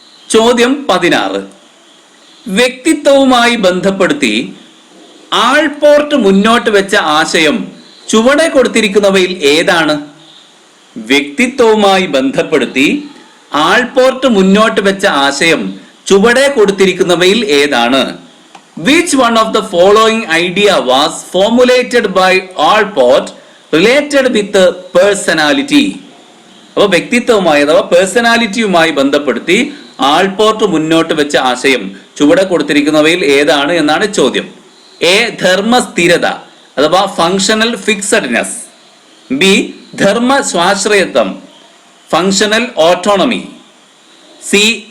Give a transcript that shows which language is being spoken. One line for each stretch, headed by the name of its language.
Malayalam: ചോദ്യം 16. വ്യക്തിത്വവുമായി ബന്ധപ്പെടുത്തി ആൾപോർട്ട് മുന്നോട്ട് വെച്ച ആശയം ചുവടെ കൊടുത്തിരിക്കുന്നവയിൽ ഏതാണ്? വ്യക്തിത്വവുമായി ബന്ധപ്പെടുത്തി ആൾപോർട്ട് മുന്നോട്ട് വെച്ച ആശയം ചുവടെ കൊടുത്തിരിക്കുന്നവയിൽ ഏതാണ്?
English: Which one of the following idea was formulated by Allport related with personality?
Malayalam: അപ്പോൾ വ്യക്തിത്വവുമായി അഥവാ പേഴ്സണാലിറ്റിയുമായി ബന്ധപ്പെടുത്തി ആൾപോർട്ട് മുന്നോട്ട് വെച്ച ആശയം ചുവടെ കൊടുത്തിരിക്കുന്നവയിൽ ഏതാണ് എന്നാണ് ചോദ്യം. എ. ധർമ്മസ്ഥിരത അഥവാ ഫങ്ഷണൽ ഫിക്സഡ്നെസ്. ബി. ധർമ്മ സ്വാശ്രയത്വം ഫങ്ഷണൽ ഓട്ടോണമി. സി.